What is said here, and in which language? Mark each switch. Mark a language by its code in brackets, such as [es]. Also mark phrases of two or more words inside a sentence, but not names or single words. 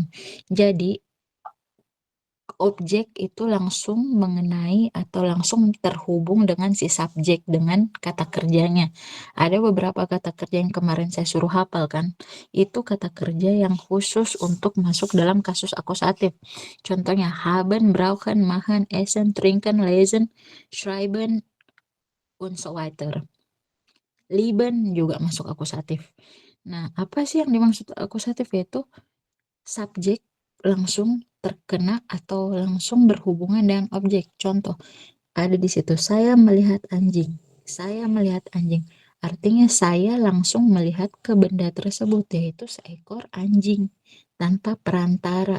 [id] Jadi objek itu langsung mengenai atau langsung terhubung dengan si subjek dengan kata kerjanya. Ada beberapa kata kerja yang kemarin saya suruh hafal kan. Itu kata kerja yang khusus untuk masuk dalam kasus akusatif. Contohnya [de] haben, brauchen, machen, essen, trinken, lesen, schreiben, und so weiter. [id] Lieben juga masuk akusatif. Nah, apa sih yang dimaksud akusatif? Yaitu subjek langsung terkena atau langsung berhubungan dengan objek. Contoh, ada di situ, saya melihat anjing. Saya melihat anjing. Artinya saya langsung melihat ke benda tersebut, yaitu seekor anjing tanpa perantara.